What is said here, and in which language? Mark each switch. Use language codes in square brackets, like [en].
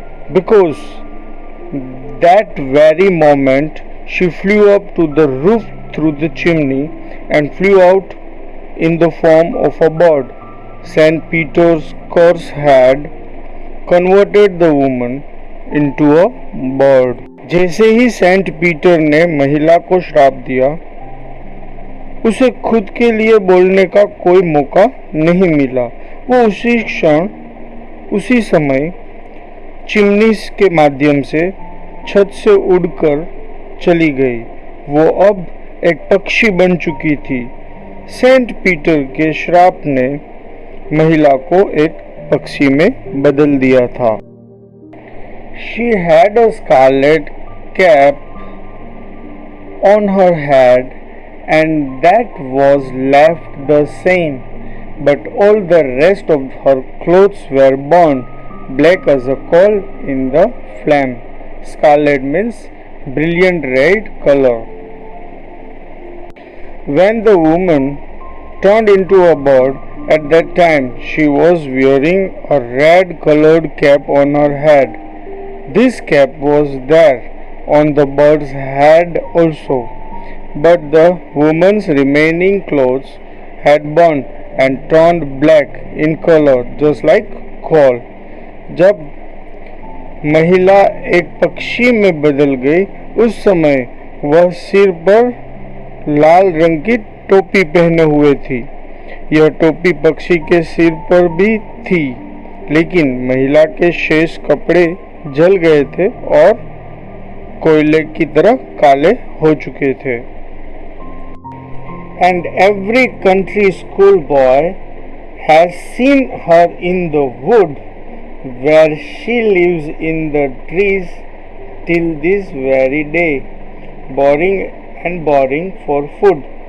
[en] because that very moment she flew up to the roof through the chimney and flew out in the form of a bird. St. Peter's curse had converted the woman into a bird. [hi] जैसे ही Saint Peter ने महिला को श्राप दिया, उसे खुद के लिए बोलने का कोई मौका नहीं मिला। वो उसी क्षण, उसी समय चिमनी के माध्यम से छत से उड़कर चली गई। वो अब एक पक्षी बन चुकी थी। सेंट पीटर के श्राप ने महिला को एक पक्षी में बदल दिया था। [en] She had a scarlet cap on her head and that was left the same, but all the rest of her clothes were burned black as a coal in the flame. Scarlet means brilliant red color. When the woman turned into a bird, at that time she was wearing a red colored cap on her head. This cap was there on the bird's head also, but the woman's remaining clothes had burned and turned black in color just like coal. [hi] जब महिला एक पक्षी में बदल गई, उस समय वह सिर पर लाल रंग की टोपी पहने हुए थी। यह टोपी पक्षी के सिर पर भी थी, लेकिन महिला के शेष कपड़े जल गए थे और कोयले की तरह काले हो चुके थे। [en] And every country school boy has seen her in the wood where she lives in the trees till this very day, boring and boring for food.